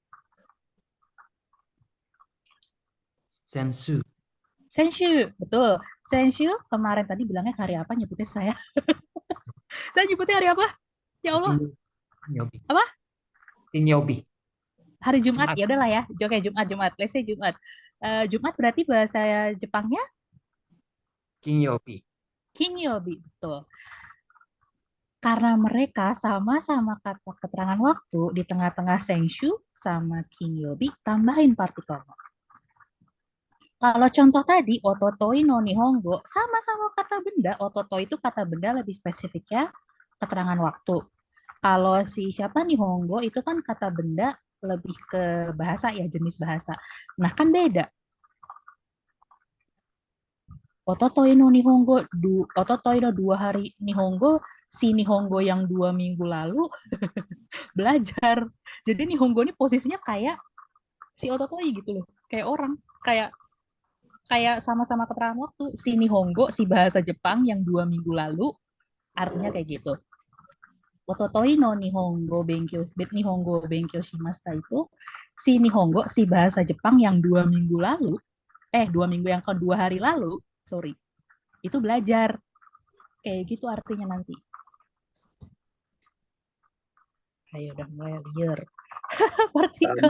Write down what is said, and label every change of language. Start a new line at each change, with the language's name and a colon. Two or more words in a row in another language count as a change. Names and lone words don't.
Indonesian: Sensu. Betul. Senshu kemarin tadi bilangnya hari apa nyebutnya saya? Saya nyebutnya hari apa? Ya Allah. Apa? Kinyobi. Hari Jumat. Ya udahlah ya. Oke, Jumat.
English: Let's say Jumat.
Indonesian: Jumat berarti bahasa Jepangnya? Kinyobi. Betul. Karena mereka sama-sama kata keterangan waktu di tengah-tengah Senshu sama Kinyobi, tambahin partikel no. Kalau contoh tadi,
Japanese: 一昨日の日本語,
Indonesian: sama-sama kata benda. Ototoi itu kata benda lebih spesifiknya keterangan waktu. Kalau si siapa nihongo itu kan kata benda lebih ke bahasa ya, jenis bahasa. Nah kan beda.
Japanese: 一昨日の日本語, 一昨日の
Indonesian: 2 hari nihongo, si nihongo yang 2 minggu lalu belajar. Jadi nihongo ini posisinya kayak si ototoi gitu loh. Kayak orang, kayak sama-sama keterangan waktu. Si nihongo, si bahasa Jepang yang 2 minggu lalu, artinya kayak gitu.
Japanese: 一昨日の日本語勉強しました
Indonesian: itu, si nihongo, si bahasa Jepang yang 2 minggu lalu, 2 minggu yang ke 2 hari lalu, itu belajar. Kayak gitu artinya nanti. Ayo udah mulai liar. Partikel.